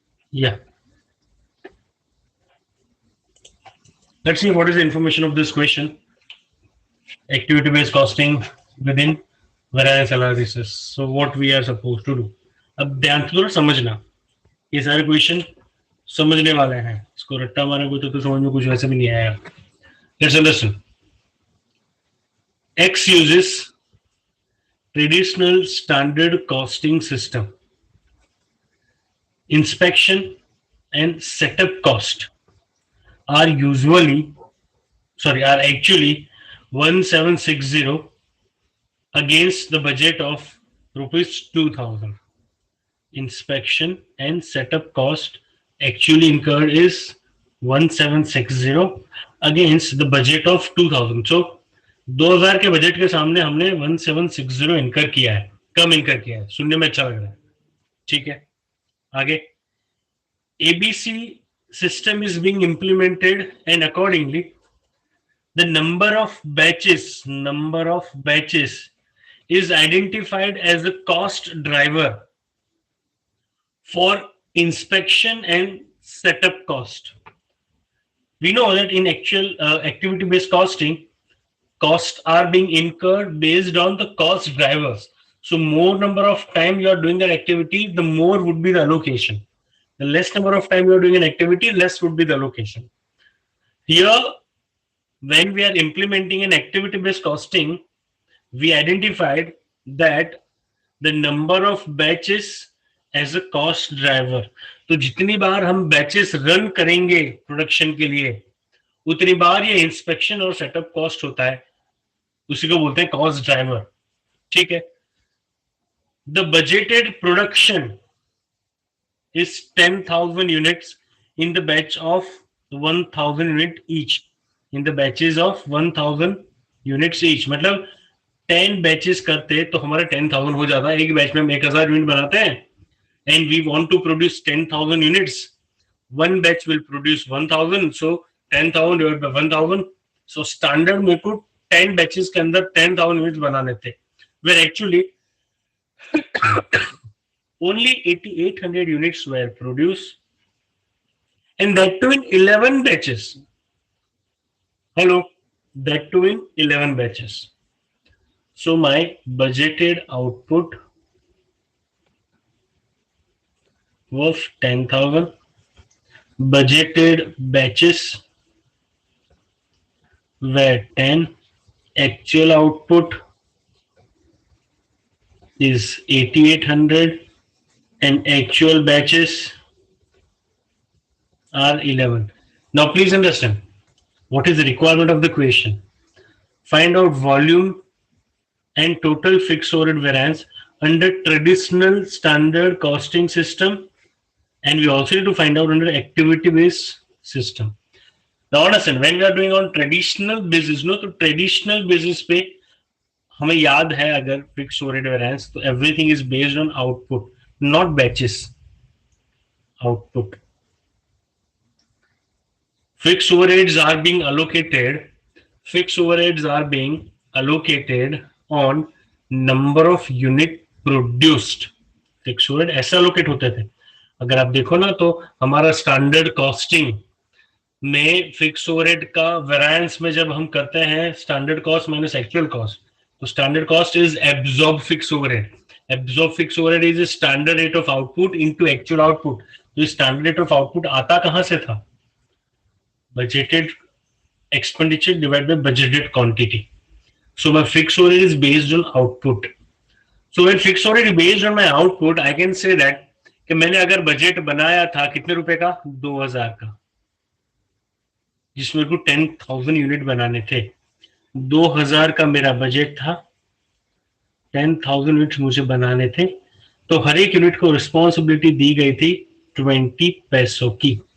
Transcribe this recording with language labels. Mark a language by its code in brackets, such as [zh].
[en] Yeah. Let's see what is the information of this question. Activity-based costing within variance analysis. So what we are supposed to do. [hi] अब ध्यान से थोड़ा समझना. ये सारे question समझने वाले हैं. इसको रट्टा मारेंगे तो समझ में कुछ वैसे भी नहीं आएगा. [en] Let's understand. X uses traditional standard costing system. Inspection and setup cost are actually 1760 against the budget of rupees 2000. Inspection and setup cost actually incurred is 1760 against the budget of 2000. [hi] So 2000 के budget के सामने हमने 1760 इनकर किया है, कम इनकर किया है. सुनने में अच्छा लग रहा है. ठीक है, आगे. [en] ABC system is being implemented and accordingly the number of batches is identified as a cost driver for inspection and setup cost. We know that in actual activity based costing, costs are being incurred based on the cost drivers. So more number of time you are doing that activity, the more would be the allocation. The less number of time you are doing an activity, less would be the allocation. Here, when we are implementing an activity based costing, we identified that the number of batches as a cost driver. [hi] तो जितनी बार हम batches run करेंगे production के लिए, उतनी बार ये inspection और setup cost होता है, उसी को बोलते हैं कॉस्ट ड्राइवर. ठीक है. [en] The budgeted production is 10,000 units in the batch of 1,000 unit each. In the batches of 1,000 units each. [hi] मतलब 10 batches करते तो हमारा 10,000 हो जाता है. एक बैच में हम 1,000 यूनिट बनाते हैं. [en] And we want to produce 10,000 units. One batch will produce 1,000. So 10,000 divided by 1,000. [hi] So standard मेरे को 10 batches के अंदर 10,000 units बनाने थे. [en] Where actually only 8,800 units were produced, and that too in 11 batches. Hello, that too in 11 batches. So my budgeted output was 10,000. Budgeted batches were 10. Actual output is 8,800. And actual batches are 11. Now please understand what is the requirement of the question. Find out volume and total fixed overhead variance under traditional standard costing system, and we also need to find out under activity based system. Now understand, when we are doing on traditional basis, no, तो traditional basis [hi] पे हमें याद है अगर [en] Fix overhead variance तो everything is based on output, not batches, output. Fixed overheads are being allocated. Fixed overheads are being allocated on number of unit produced. [hi] Fix overhead ऐसे allocate होते थे. अगर आप देखो ना तो हमारा स्टैंडर्ड कॉस्टिंग में फिक्स ओवरहेड का वेरिएंस में जब हम करते हैं standard cost minus actual cost, [en] तो standard cost is absorb fix overhead. Absorb fix overhead is standard rate of output into actual output. [hi] तो स्टैंडर्ड रेट ऑफ आउटपुट आता कहां से था? [en] Budgeted expenditure divided by budgeted quantity. So my fixed overhead is based on output. So when fixed overhead is based on my output, I can say that [hi] कि मैंने अगर budget बनाया था कितने रुपए का, 2000 का, जिसमें को 10,000 यूनिट बनाने थे. 2000 का मेरा बजट था, 10,000 यूनिट मुझे बनाने थे, तो हर एक यूनिट को रिस्पॉन्सिबिलिटी दी गई थी 20 पैसों की.